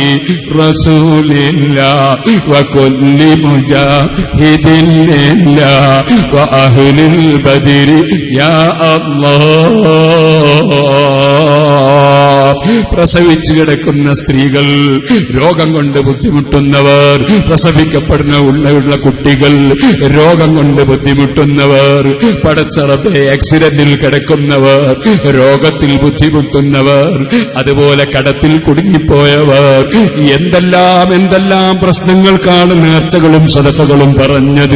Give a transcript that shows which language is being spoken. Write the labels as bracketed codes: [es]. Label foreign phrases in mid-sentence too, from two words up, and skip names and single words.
[ar] رسول الله وكل مجاهد لله وأهل البدر يا الله. [ml] പ്രസവിച്ചു കിടക്കുന്ന സ്ത്രീകൾ, രോഗം കൊണ്ട് ബുദ്ധിമുട്ടുന്നവർ, പ്രസവിക്കപ്പെടുന്ന ഉള്ള കുട്ടികൾ, രോഗം കൊണ്ട് ബുദ്ധിമുട്ടുന്നവർ, പടച്ച റബ്ബേ ആക്സിഡന്റിൽ കിടക്കുന്നവർ, രോഗത്തിൽ ബുദ്ധിമുട്ടുന്നവർ, അതുപോലെ കടത്തിൽ കുടുങ്ങിപ്പോയവർ, എന്തെല്ലാം പ്രശ്നങ്ങൾക്കാണ് നേർച്ചകളും സദഖകളും പറഞ്ഞത്.